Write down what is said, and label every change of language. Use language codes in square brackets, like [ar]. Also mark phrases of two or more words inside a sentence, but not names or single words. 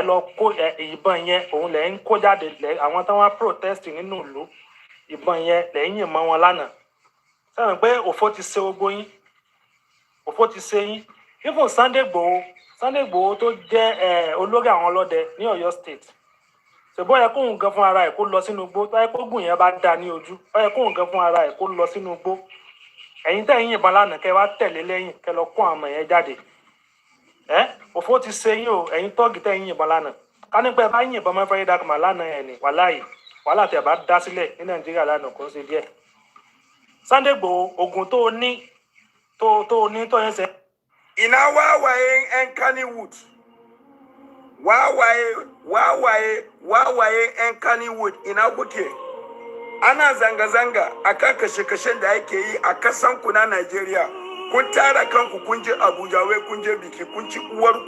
[yo] lọ kó ìbọn yẹn òun lẹ ń kó jáde àwọn tí wọ́n protest nínú ìlú ìbọn yẹn lẹ́yìn yìnbọn wọn lánàá sẹ́wọ̀n pé òfò ti ṣe gbogbo yín òfò ti ṣe yín even Sunday Igboho tó jẹ́ olórí àwọn ọlọ́dẹ ní Ọ̀yọ́ state ṣùgbọ́n yẹ kóhun gan fún ara ẹ̀ kó lọ sínú igbó tó yẹ kó gùn yẹn bá dá ní ojú ó yẹ kóhun gan fún ara ẹ̀ kó lọ sínú igbó ẹ̀yin tẹ̀yìn yìnbọn lánàá kẹ́ wá tẹ̀lé lẹ́yìn kẹ́ lọ kó àwọn ọmọ yẹn jáde òfò ti ṣe yín o ẹ̀yin tọ́ọ̀gì tẹ̀yìn yìnbọn lánàá ká nípa bá yìnbọn mọ́ fẹ́rẹ́ dákùmá lánàá ẹ̀ ní wàhálà tẹ̀ bá dá sílẹ̀ ní Nàìjíríà lánàá kò ń ṣe díẹ̀ Sunday Igboho ogun tó ní tó yẹn ṣe. [ha] Ina wawayen 'yan Kannywood. Wawaye 'yan Kannywood ina kuke. Ana zanga-zanga akan kashe-kashen da ake yi a kasan ku na Najeriya. Kun tara kanku kun je Abuja wai kun je biki kun ci uwarku.